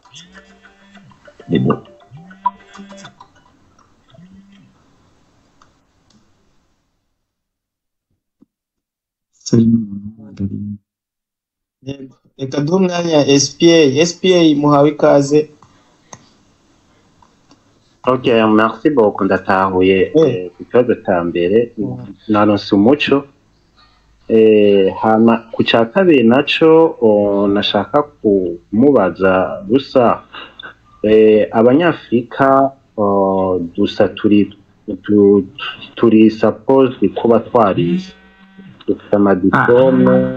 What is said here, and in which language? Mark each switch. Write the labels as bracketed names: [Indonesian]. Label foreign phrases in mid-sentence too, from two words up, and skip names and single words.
[Rundi] reka duhe umwanya SPA muhawe ikaze. [French] Ok, merci beaucoup, [Rundi] ndatahuye ku kibazo cya mbere naronse umuco. Hama ku cya kabiri naco nashaka kumubaza gusa, abanyafrika dusa turi suppose kuba twarize, dufite amadiplome.